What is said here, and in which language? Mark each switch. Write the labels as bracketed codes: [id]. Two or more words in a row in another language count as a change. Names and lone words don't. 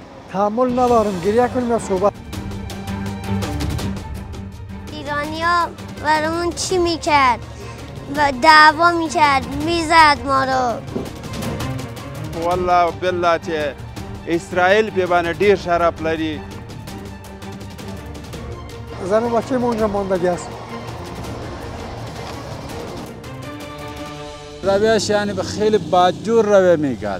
[fa] تحمل ندارم گریه کنیم یا صحبت. ایرانیا برامون چی میکرد و دعوا میکرد میزد ما رو. [ar] والله بالله [ps] چې اسرائیل په باندې ډیر شرف لري. [fa] زن و بچه ما اونجا ماندگی است. رویش یعنی به خیلی بدجور رویه میکرد.